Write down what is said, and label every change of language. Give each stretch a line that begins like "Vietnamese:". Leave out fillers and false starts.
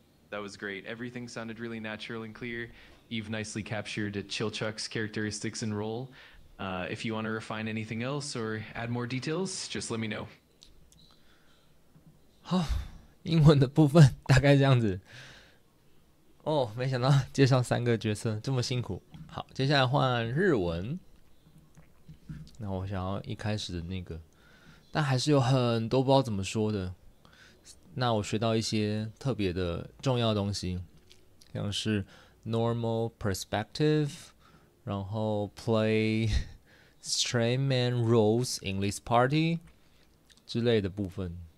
English: That was great. Everything sounded really natural and clear. You've nicely captured Chilchuk's characteristics and role. If you want to refine anything else or add more details, just let me know.
Chinese: 英文的部分大概这样子。哦，没想到介绍3个角色这么辛苦。好，接下来换日文。那我想要一开始的那个，但还是有很多不知道怎么说的。那我学到一些特别的重要的东西，像是
English: normal perspective，
Chinese: 然后
English: play straight man roles in this party
Chinese: 之类的部分。